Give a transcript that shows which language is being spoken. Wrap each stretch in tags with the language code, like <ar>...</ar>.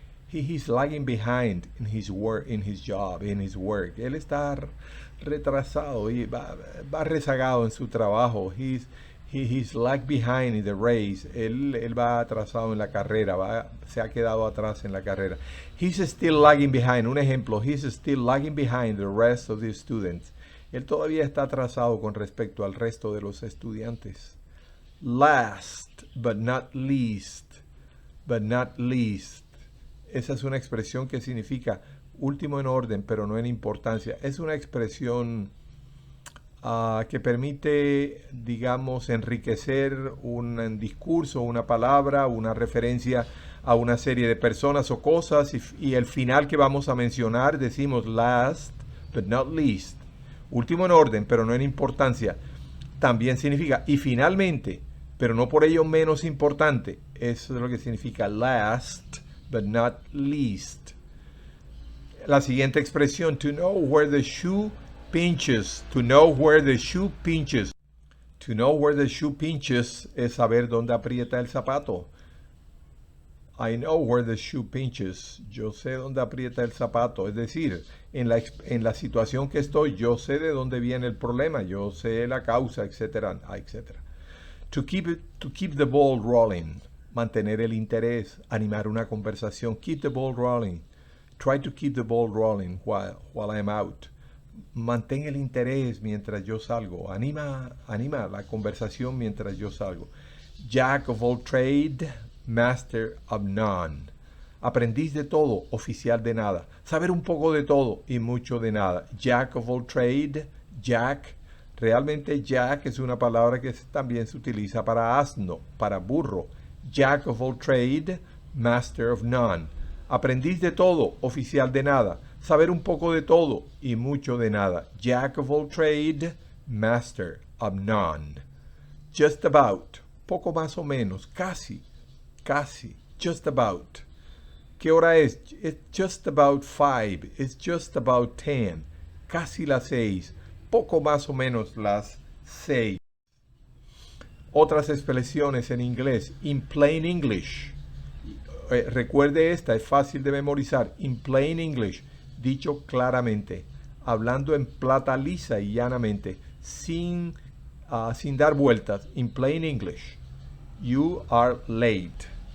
<en>He's lagging behind in his work, in his job, in his work.</en> <es>Él está retrasado y va rezagado en su trabajo.</es> <en>He's lag behind in the race.</en> <es>Él va atrasado en la carrera, se ha quedado atrás en la carrera.</es> <en>He's still lagging behind.</en> <es>Un ejemplo,</es> <en>he's still lagging behind the rest of the students.</en> <es>Él todavía está atrasado con respecto al resto de los estudiantes.</es> <en>Last, but not least. But not least.</en> <es>Esa es una expresión que significa último en orden, pero no en importancia. Es una expresión que permite, digamos, enriquecer un discurso, una palabra, una referencia a una serie de personas o cosas, y el final que vamos a mencionar decimos</es> <en>last but not least,</en> <es>último en orden, pero no en importancia. También significa y finalmente, pero no por ello menos importante. Eso es lo que significa</es> <en>last but not least.</en> <es>La siguiente expresión,</es> <en>to know where the shoe pinches. To know where the shoe pinches. To know where the shoe pinches</en> <es>es saber dónde aprieta el zapato.</es> <en>I know where the shoe pinches.</en> <es>Yo sé dónde aprieta el zapato. Es decir, en la situación que estoy, yo sé de dónde viene el problema. Yo sé la causa, etcétera, etcétera.</es> <en>To keep the ball rolling.</en> <es>Mantener el interés. Animar una conversación.</es> <en>Keep the ball rolling. Try to keep the ball rolling while I'm out.</en> <es>Mantén el interés mientras yo salgo. Anima la conversación mientras yo salgo.</es> <en>Jack of all trade, master of none.</en> <es>Aprendiz de todo, oficial de nada. Saber un poco de todo y mucho de nada.</es> <en>Jack of all trade,</en> <es>Jack. Realmente Jack es una palabra que también se utiliza para asno, para burro.</es> <en>Jack of all trade, master of none.</en> <es>Aprendiz de todo, oficial de nada. Saber un poco de todo y mucho de nada.</es> <en>Jack of all trade, master of none. Just about,</en> <es>poco más o menos, casi,</es> <en>just about.</en> <es>¿Qué hora es?</es> <en>It's just about 5, it's just about 10.</en> <es>Casi las 6, poco más o menos las 6. Otras expresiones en inglés,</es> <en>in plain English.</en> <es>Recuerde esta, es fácil de memorizar.</es> <en>In plain English,</en> <es>dicho claramente, hablando en plata lisa y llanamente, sin dar vueltas.</es> <en>In plain English, you are late.</en>